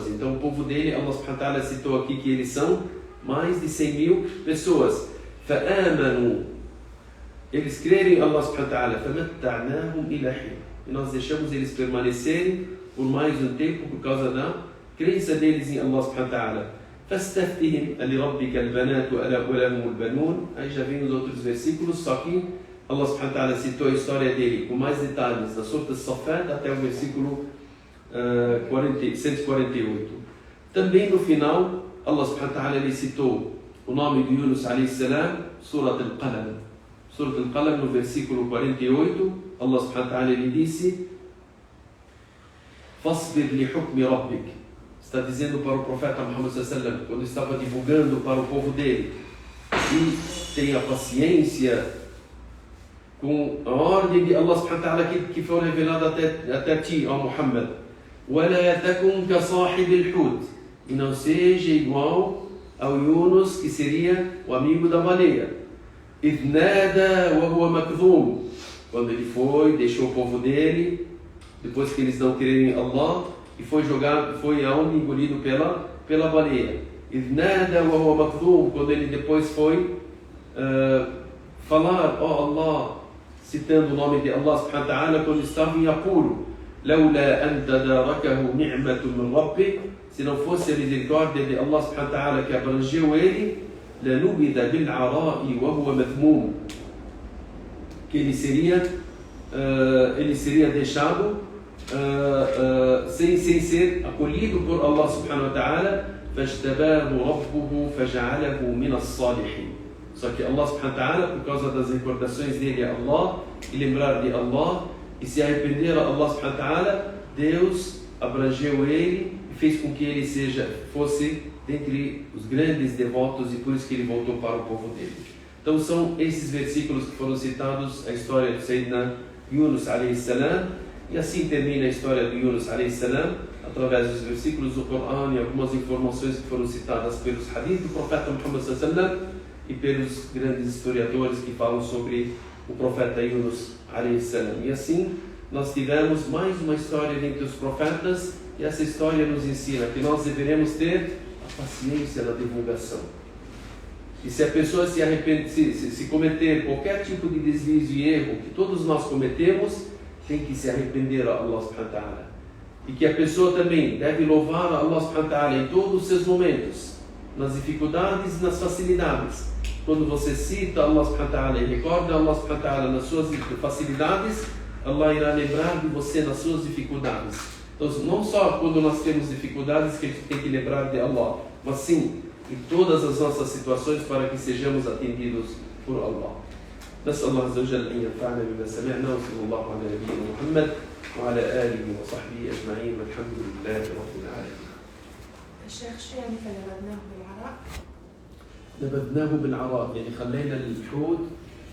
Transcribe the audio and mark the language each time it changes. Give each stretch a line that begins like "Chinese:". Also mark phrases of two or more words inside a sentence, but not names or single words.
Portuguese: Então o povo dele,
Arabic: الله سبحانه وتعالى
Portuguese: citou aqui que eles são mais de 100.000 pessoas. فَآمَنُوا, eles creram em
Arabic: الله سبحانه وتعالى. فَمَتَّعْنَاهُمْ إِلَى حِينٍ,
Portuguese: e nós deixamos eles permanecerem por mais um tempo por causa da crença deles em
Arabic: الله سبحانه وتعالى. فَاسْتَفْتِهِمْ أَلِرَبِّكَ الْبَنَاتُ وَلَهُمُ الْبَنُونَ.
Portuguese: Aí já vem os outros versículos, só que
Arabic: الله سبحانه وتعالى
Portuguese: citou a história dele com mais detalhes da Surat al-Saffat até o versículo 148. Também no final,
Arabic: الله سبحانه وتعالى
Portuguese: ele citou o nome de Yunus
Arabic: عليه السلام,
Portuguese: Surat al-Qalam. Surat al-Qalam, no versículo 48,
Arabic: الله سبحانه وتعالى
Portuguese: ele disse:
Arabic: فَاصْبِرْ لِحُكْمِ رَبِّكَ.
Portuguese: Está dizendo para o profeta Muhammad
Arabic: صلى الله عليه وسلم,
Portuguese: quando estava divulgando para o povo dele, e tenha paciência com a ordem de
Arabic: الله سبحانه وتعالى
Portuguese: que foi revelada até ti, ó Muhammad.
Arabic: وَلَا تَكُنْ كَصَاحِبِ الْحُوتِ,
Portuguese: e não seja igual ao Yunus, que seria o amigo da baleia.
Arabic: إِذْ نَادَى وَهُوَ مَكْذُومٌ.
Portuguese: Quando ele foi, deixou o povo dele, depois que eles não quererem Allah, e foi jogado, foi aonde engolido pela baleia.
Arabic: إِذْ نَادَى وَهُوَ مَكْذُومٌ.
Portuguese: Quando ele depois foi falar, Allah, citando o nome de
Arabic: الله سبحانه وتعالى,
Portuguese: quando estava em apuro.
Arabic: لَوْلَا أَنْ تَدَارَكَهُ نِعْمَةٌ مِنْ رَبِّهِ.
Portuguese: Se não fosse a misericórdia de
Arabic: الله سبحانه وتعالى
Portuguese: que abrangeu ele,
Arabic: لَنُبِذَ بِالْعَرَاءِ وَهُوَ مَذْمُومٌ.
Portuguese: Que ele seria deixado sem ser acolhido por
Arabic: الله سبحانه وتعالى. فَاجْتَبَاهُ رَبُّهُ فَجَعَلَهُ مِنَ الصَّالِحِينَ.
Portuguese: Só que
Arabic: الله سبحانه وتعالى,
Portuguese: por causa das recordações dele a Allah, e lembrar de Allah, e se arrepender a
Arabic: الله سبحانه وتعالى,
Portuguese: Deus abrangeu ele e fez com que ele fosse dentre os grandes devotos, e por isso que ele voltou para o povo dele. Então são esses versículos que foram citados, a história de
Arabic: سيدنا يونس عليه السلام,
Portuguese: e assim termina a história de Yunus
Arabic: عليه السلام,
Portuguese: através dos versículos do Corão e algumas informações que foram citadas pelos hadiths do profeta Muhammad
Arabic: صلى الله عليه وسلم
Portuguese: e pelos grandes historiadores que falam sobre o profeta Yunus
Arabic: عليه السلام.
Portuguese: E assim nós tivemos mais uma história entre os profetas, e essa história nos ensina que nós deveremos ter a paciência na divulgação. E se a pessoa se arrepende, se cometer qualquer tipo de desvio e erro que todos nós cometemos, tem que se arrepender a
Arabic: الله سبحانه وتعالى.
Portuguese: E que a pessoa também deve louvar a
Arabic: الله سبحانه وتعالى
Portuguese: em todos os seus momentos, nas dificuldades e nas facilidades. Quando você cita
Arabic: الله سبحانه وتعالى
Portuguese: e recorda
Arabic: الله سبحانه وتعالى
Portuguese: nas suas facilidades, Allah irá lembrar de você nas suas dificuldades. Então, não só quando nós temos dificuldades que a gente tem que lembrar de Allah, mas sim em todas as nossas situações, para que sejamos atendidos por Allah.
Arabic: نسأل الله عز وجل أن ينفعنا بما سمعنا، وصلى الله على نبينا محمد وعلى آله وصحبه أجمعين، والحمد لله رب العالمين. الشيخ شو يعني فنبذناه بالعراء؟ نبذناه بالعراء، يعني خلينا الحوت